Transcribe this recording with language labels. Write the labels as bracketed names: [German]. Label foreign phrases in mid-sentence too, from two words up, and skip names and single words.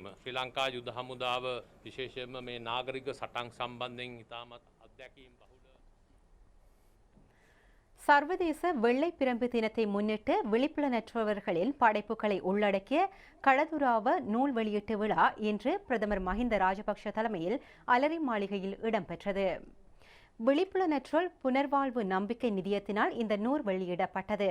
[Sinhala] ශ්‍රී ලංකා යුද හමුදාව විශේෂයෙන්ම මේ නාගරික සටන් සම්බන්ධයෙන් ඉතාමත් අත්දැකීම් බහුල. [Tamil] சர்வதேச வெள்ளை பிரம்பு தினத்தை முன்னிட்டு விழிப்புணர்வர்களின் படைப்புகளை உள்ளடக்கிய களதுராவ நூல் வெளியீட்டு விழா இன்று பிரதமர் மஹிந்த ராஜபக்ஷ தலைமையில் அலரி மாளிகையில் இடம்பெற்றது. விழிப்புணர்வல் புனர்வாழ்வு நம்பிக்கை நிதியத்தினால் இந்த நூல் வெளியிடப்பட்டது.